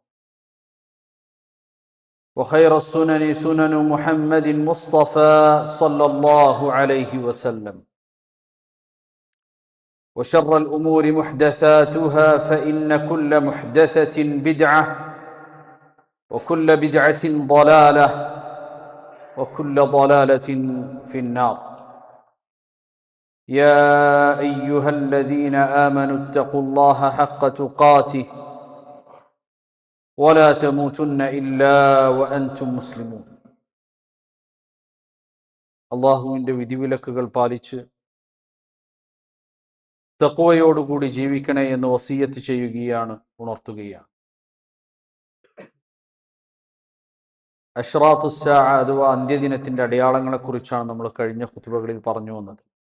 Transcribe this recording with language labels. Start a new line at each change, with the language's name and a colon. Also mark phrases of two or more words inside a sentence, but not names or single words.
Arabic: وخير السنن سنن محمد مصطفى صلى الله عليه وسلم وشر الأمور محدثاتها فإن كل محدثة بدعة وكل بدعة ضلالة وكل ضلالة في النار يا أيها الذين آمنوا اتقوا الله حق تقاته ولا تموتن إلا وأنتم مسلمون
Malayalam: അള്ളാഹുവിൻ്റെ വിധിവിലക്കുകൾ പാലിച്ച് തഖ്വയോടുകൂടി ജീവിക്കണേ എന്ന് വസിയത്ത് ചെയ്യുകയാണ്, ഉണർത്തുകയാണ്.
Arabic: أشراط الساعة
Malayalam: അഥവാ അന്ത്യദിനത്തിൻ്റെ അടയാളങ്ങളെക്കുറിച്ചാണ് നമ്മൾ കഴിഞ്ഞ ഖുതുബകളിൽ പറഞ്ഞു വന്നത്.